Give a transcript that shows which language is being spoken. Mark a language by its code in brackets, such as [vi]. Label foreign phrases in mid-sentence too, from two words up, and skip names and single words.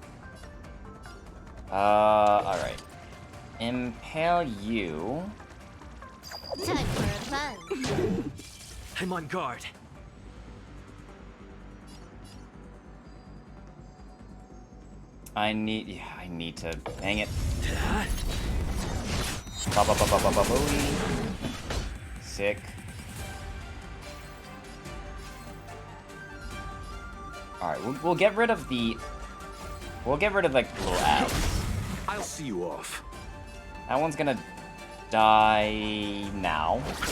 [en] Alright. Impale you. Time for a fun. I'm on guard. I need to, dang it. Ba-ba-ba-ba-ba-ba-booey. Sick. Alright, we'll get rid of the... We'll get rid of, like, the little abs. I'll see you off. That one's gonna die now.